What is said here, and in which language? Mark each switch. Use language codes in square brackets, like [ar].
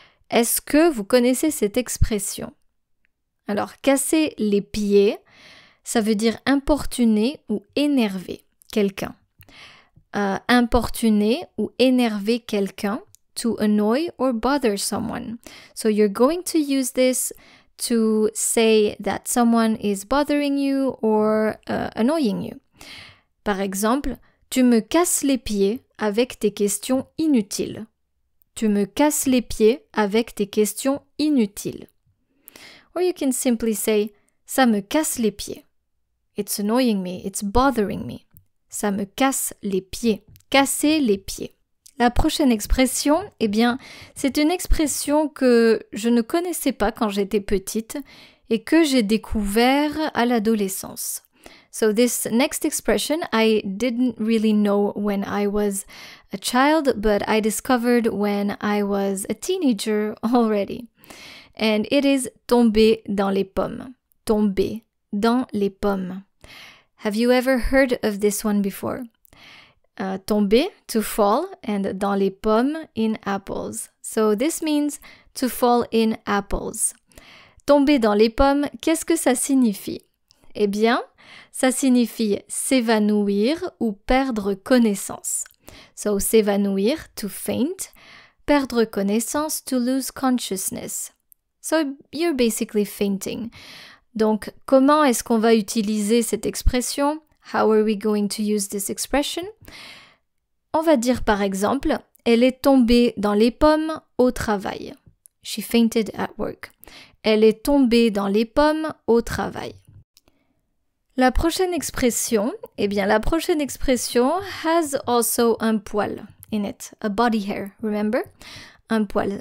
[fr] Est-ce que vous connaissez cette expression? Alors, casser les pieds, ça veut dire importuner ou énerver quelqu'un. Importuner ou énerver quelqu'un, [en] to annoy or bother someone. So you're going to use this to say that someone is bothering you or annoying you. [fr] Par exemple, tu me casses les pieds avec tes questions inutiles. Tu me casses les pieds avec tes questions inutiles. [en] Or you can simply say, [fr] ça me casse les pieds. [en] It's annoying me, it's bothering me. [fr] Ça me casse les pieds. Casser les pieds. La prochaine expression, eh bien, c'est une expression que je ne connaissais pas quand j'étais petite et que j'ai découvert à l'adolescence. [en] So this next expression I didn't really know when I was a child, but I discovered when I was a teenager already. And it is tomber dans les pommes. [fr] Tomber dans les pommes. [en] Have you ever heard of this one before? Tomber, to fall, and dans les pommes, in apples. So this means to fall in apples. [fr] Tomber dans les pommes, qu'est-ce que ça signifie? Eh bien, ça signifie s'évanouir ou perdre connaissance. [en] So s'évanouir, to faint, perdre connaissance, to lose consciousness. So you're basically fainting. [fr] Donc, comment est-ce qu'on va utiliser cette expression? [en] How are we going to use this expression? [fr] On va dire par exemple, elle est tombée dans les pommes au travail. [en] She fainted at work. [fr] Elle est tombée dans les pommes au travail. La prochaine expression, eh bien la prochaine expression has also un poil [en] in it, a body hair, remember? [fr] Un poil.